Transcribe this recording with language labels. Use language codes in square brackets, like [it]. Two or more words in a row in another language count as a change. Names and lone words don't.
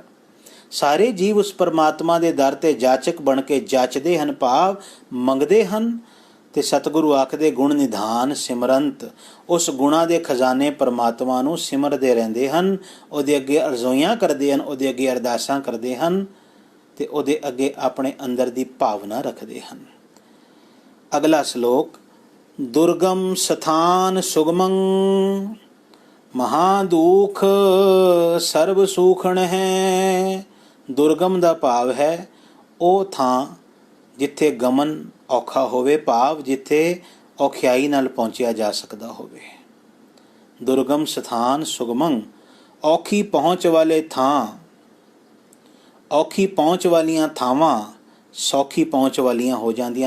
[pa] ਸਾਰੇ ਜੀਵ ਉਸ ਪਰਮਾਤਮਾ ਦੇ ਦਰ ਤੇ ਜਾਚਕ ਬਣ ਕੇ ਜਾਚਦੇ ਹਨ, ਭਾਵ ਮੰਗਦੇ ਹਨ। ਤੇ ਸਤਿਗੁਰੂ ਆਖਦੇ [sa] गुण निधान सिमरंत, [pa] ਉਸ ਗੁਣਾਂ ਦੇ ਖਜ਼ਾਨੇ ਪਰਮਾਤਮਾ ਨੂੰ ਸਿਮਰਦੇ ਰਹਿੰਦੇ ਹਨ, ਉਹਦੇ ਅੱਗੇ ਅਰਜ਼ੋਈਆਂ ਕਰਦੇ ਹਨ, ਉਹਦੇ ਅੱਗੇ ਅਰਦਾਸਾਂ ਕਰਦੇ ਹਨ, ਤੇ ਉਹਦੇ ਅੱਗੇ ਆਪਣੇ ਅੰਦਰ ਦੀ ਭਾਵਨਾ ਰੱਖਦੇ ਹਨ। ਅਗਲਾ ਸ਼ਲੋਕ। [sa] दुर्गम स्थान सुगमं महादुख सर्व सूखण है। [pa] दुर्गम ਦਾ ਭਾਵ ਹੈ ਉਹ ਥਾਂ ਜਿੱਥੇ ਗਮਨ ਔਖਾ ਹੋਵੇ, ਭਾਵ ਜਿੱਥੇ ਔਖਿਆਈ ਨਾਲ ਪਹੁੰਚਿਆ ਜਾ ਸਕਦਾ ਹੋਵੇ। [sa] दुर्गम स्थान सुगमं, [pa] ਔਖੀ ਪਹੁੰਚ ਵਾਲੇ ਥਾਂ, ਔਖੀ ਪਹੁੰਚ ਵਾਲੀਆਂ ਥਾਵਾਂ ਸੌਖੀ ਪਹੁੰਚ ਵਾਲੀਆਂ ਹੋ ਜਾਂਦੀਆਂ ਹਨ।